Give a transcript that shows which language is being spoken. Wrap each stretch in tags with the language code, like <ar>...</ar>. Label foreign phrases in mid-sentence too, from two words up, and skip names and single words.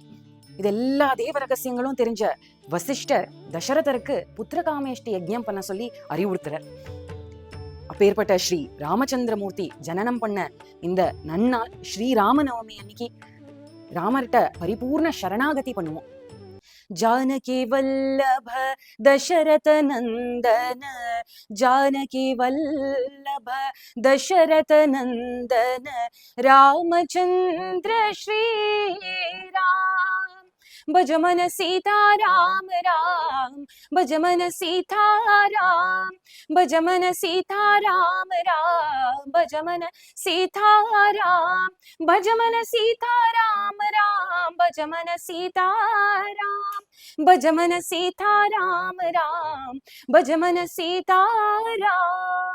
<ta>இது எல்லா தேவ ரகசியங்களும் தெரிஞ்ச வசிஷ்டர் தசரதருக்கு புத்திரகாமேஷ்டி யஜ்ஞம் பண்ண சொல்லி அறிவுறுத்துறார். அப்பேற்பட்ட ஸ்ரீ ராமச்சந்திரமூர்த்தி ஜனனம் பண்ண இந்த நன்னாள் ஸ்ரீராமநவமி அன்னைக்கு ராமர்கிட்ட பரிபூர்ண சரணாகதி பண்ணுவோம்.</ta> <hi>जानकी वल्लभ दशरथ नंदन, जानकी वल्लभ दशरथ नंदन, रामचंद्र श्री राम, भजमन सीता राम राम, भजमन सीता राम, भजमन सीता राम राम, भजमन सीता राम, भजमन सीता राम राम, भजमन सीता राम, भजमन सीता राम राम, भजमन सीता राम.</hi>